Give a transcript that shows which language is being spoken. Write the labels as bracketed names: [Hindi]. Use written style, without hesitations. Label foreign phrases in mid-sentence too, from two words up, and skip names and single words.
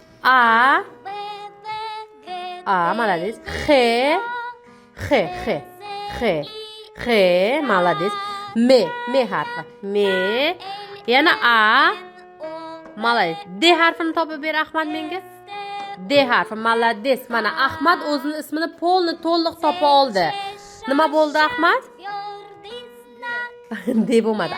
[Uzbek] A. A, [Russian] молодец. Х. Х, Х. Х. Х, молодец. [Uzbek] M harfi. M. Yana A. [Russian] Молодец. [Uzbek] D harfini topib ber Ahmad menga. D harfi. Молодец. Mana Ahmad o'zini ismini to'liq topa oldi. Nima bo'ldi Ahmad? D bo'lmadi.